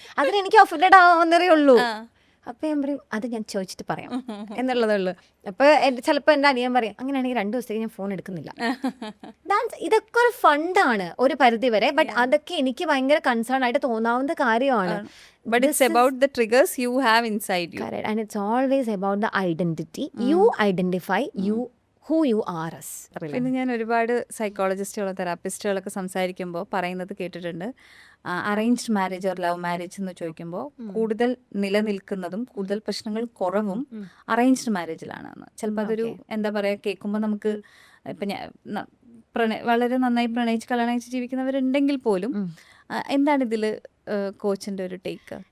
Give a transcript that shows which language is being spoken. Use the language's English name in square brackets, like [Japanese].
[Malayalam] അതിന് എനിക്ക് ഒഫൻഡഡ് ആവുന്നതേ ഉള്ളൂ. അപ്പോൾ ഞാൻ പറയും അത് ഞാൻ ചോദിച്ചിട്ട് പറയാം എന്നുള്ളതേ ഉള്ളൂ. അപ്പോൾ ചിലപ്പോൾ എൻ്റെ അനിയൻ പറയും അങ്ങനെയാണെങ്കിൽ 2 ദിവസത്തേക്ക് ഞാൻ ഫോൺ എടുക്കുന്നില്ല. ഇതൊക്കെ ഒരു ഫണ്ടാണ് ഒരു പരിധി വരെ. ബട്ട് അതൊക്കെ എനിക്ക് ഭയങ്കര കൺസേൺ ആയിട്ട് തോന്നാവുന്ന കാര്യമാണ്. [English] But it's about the triggers you have inside you. Correct. And it's always about the identity. You identify who you are as. [Malayalam] പിന്നെ ഞാൻ ഒരുപാട് സൈക്കോളജിസ്റ്റുകളോ തെറാപ്പിസ്റ്റുകളൊക്കെ സംസാരിക്കുമ്പോൾ പറയുന്നത് കേട്ടിട്ടുണ്ട്, arranged marriage or love marriage എന്ന് ചോദിക്കുമ്പോൾ കൂടുതൽ നിലനിൽക്കുന്നതും കൂടുതൽ പ്രശ്നങ്ങൾ കുറവും അറേഞ്ച്ഡ് മാരേജിലാണെന്ന്. ചിലപ്പോൾ അതൊരു എന്താ പറയുക കേൾക്കുമ്പോൾ നമുക്ക് ഇപ്പം ഞാൻ വളരെ നന്നായി പ്രണയിച്ച് കല്യാണം കഴിച്ച് ജീവിക്കുന്നവരുണ്ടെങ്കിൽ പോലും എന്താണ് ഇതിൽ കോച്ചിന്റെ ഒരു ടേക്ക്?